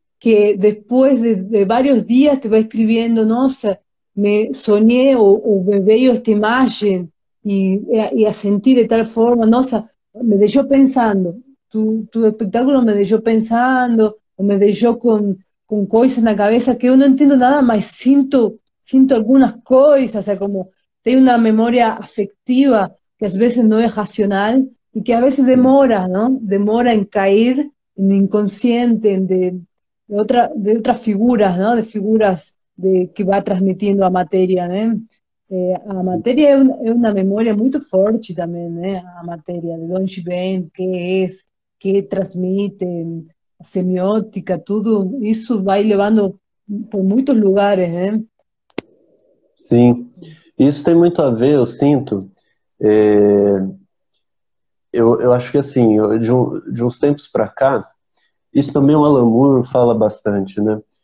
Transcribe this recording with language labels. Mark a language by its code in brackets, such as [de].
[pt] que depois de vários dias te vai escrevendo, nossa, me sonhei ou me veio esta imagem e a sentir de tal forma, nossa, me deixou pensando, tu espetáculo me deixou pensando, ou me deixou com coisas na cabeça que eu não entendo nada, mas sinto [es] algunas cosas, o sea, como tengo una memoria afectiva que a veces no es racional y que a veces demora, ¿no? Demora en caer en inconsciente, de otras figuras, ¿no? De figuras que va transmitiendo a materia, ¿no? [pt] A matéria é uma memória muito forte também, né? A matéria, de onde vem, que transmite, a semiótica, tudo isso vai levando por muitos lugares, né? Sim, isso tem muito a ver, eu sinto. é, eu acho que assim, de uns tempos para cá, isso também o Alan Moore fala bastante, né?